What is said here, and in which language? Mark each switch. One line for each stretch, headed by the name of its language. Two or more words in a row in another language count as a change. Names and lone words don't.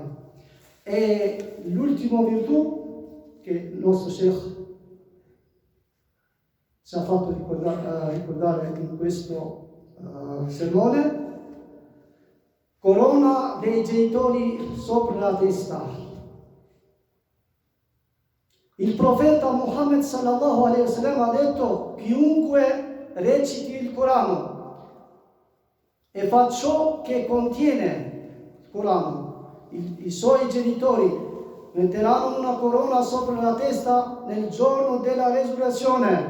Italian: E l'ultima virtù che il nostro Sheikh ci ha fatto ricordare in questo sermone: corona dei genitori sopra la testa. Il profeta Muhammad
Arabic: صلى الله عليه وسلم
Italian: ha detto: chiunque reciti il Corano e fa ciò che contiene il Corano, i suoi genitori metteranno una corona sopra la testa nel giorno della resurrezione.